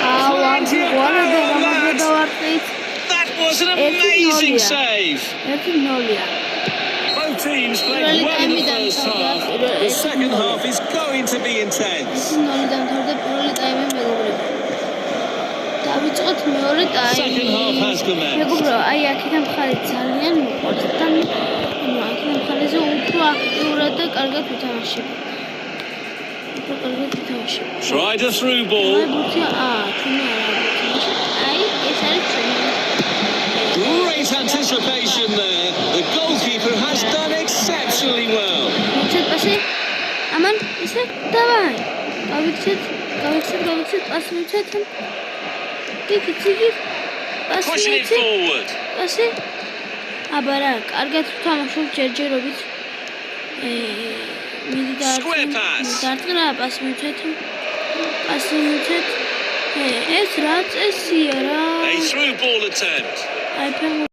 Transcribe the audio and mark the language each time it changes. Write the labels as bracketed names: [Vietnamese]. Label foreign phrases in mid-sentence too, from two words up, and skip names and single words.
[English] That was an amazing save. Both teams played well in the first half. The second half is going to be intense. Second half has commenced. [Georgian] მეგობრო, აი აქედან მხარი ძალიან მოყოლთ და აქედან მხარეზე უფრო აქტიურად და კარგად ვითამაშებ. [English] Tried a through ball. Great anticipation there. The goalkeeper has done exceptionally well. Aman, is it? Давай. [Georgian] Გავიქცეთ, პასი მიცეთ. [English] Tiki. Pushing it forward. [Georgian] Pasi. აბა რა, კარგად ვთამაშობ ჯერჯერობით. [English] Square pass. [Georgian] დარტყმა პასი მიცეთ. ეს რა წესია რა? [English] A through ball attempt.